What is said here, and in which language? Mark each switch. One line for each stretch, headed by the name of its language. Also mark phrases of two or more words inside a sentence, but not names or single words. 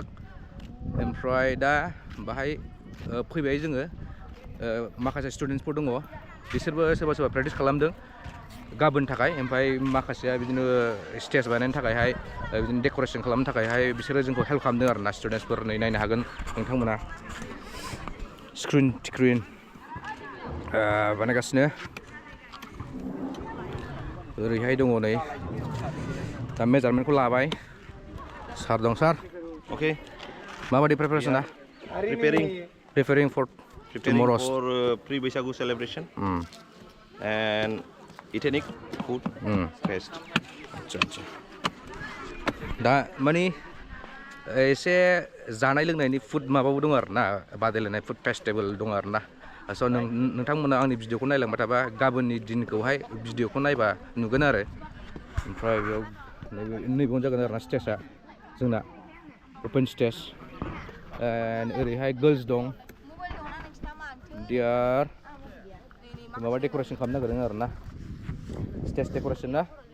Bodo: ओमफ्राय दा बाहाय फैबाय जोङो माखासे स्टुडेन्टसफोर दङ बिसोरबो सोरबा सोरबा प्रेक्टिस खालामदों गाबोन थाखाय ओमफ्राय माखासेया बिदिनो स्टेज बानायनो थाखायहाय बिदिनो डेक'रेसन खालामनो थाखायहाय बिसोरो जोंखौ हेल्प खालामदों आरोना स्टुडेन्टसफोर नै नायनो हागोन नोंथांमोना स्क्रिन बानायगासिनो ओरैहाय दङ नै दा मेजारमेन्टखौ लाबाय सार दं सार
English: Okay.
Bodo: माबायदि प्रिपारेसना
English: preparing for tomorrow's pre-bwisagu celebration and ethnic food fest.
Bodo: अच्छा दा माने एसे जानाय लोंनायनि फुड माबाबो दं आरोना बादायलायनाय फुड फेस्टिभेल दं आरोना स' नोंथांमोना आंनि भिडिअखौ नायलांबाय थाबा गाबोननि दिनखौहाय भिडिअखौ नायबा नुगोन आरो ओमफ्राय बेयाव नैबेयावनो जागोन आरोना स्टेजआ जोंना
English: open stage
Bodo: ओरैहाय गर्ल्स दं दियार माबा डेक'रेसन खालामनो नागिरदों आरोना
English: stage decoration
Bodo: ना